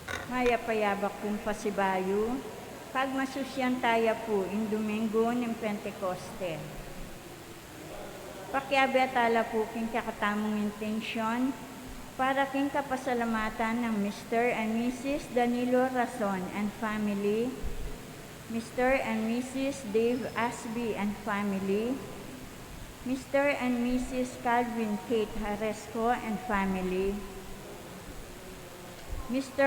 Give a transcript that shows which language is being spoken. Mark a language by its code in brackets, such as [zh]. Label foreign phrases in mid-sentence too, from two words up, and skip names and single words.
[pam] Mayapayabak kong pasibayo, pagmasusyan taya po in Domingo ng Pentecoste. Pakiabatala po king kakatamong intensyon para king kapasalamatan ng Mr. [en] and Mrs. Danilo Rason and family, Mr. and Mrs. Dave Asby and family, Mr. and Mrs. Calvin Kate Haresco and family, Mr.